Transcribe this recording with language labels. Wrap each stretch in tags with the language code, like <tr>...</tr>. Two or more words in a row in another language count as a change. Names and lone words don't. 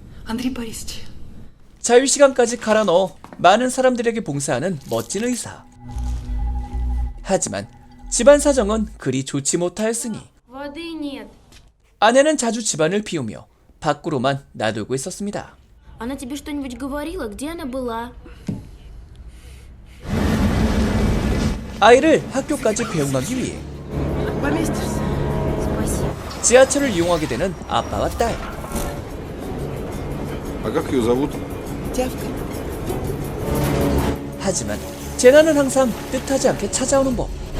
<ko>자유시간까지 갈아 넣어 많은 사람들에게 봉사하는 멋진 의사. 하지만 집안 사정은 그리 좋지 못하였으니 아내는 자주 집안을 비우며 밖으로만 놔두고 있었습니다.</ko> <ru>Она тебе что-нибудь говорила? Где она была?</ru> <ko>아이를 학교까지 배웅하기 위해</ko> <ru>Спасибо.</ru> <ko>지하철을 이용하게 되는 아빠와 딸. 하지만 재난은 항상 뜻하지 않게 찾아오는 법.</ko>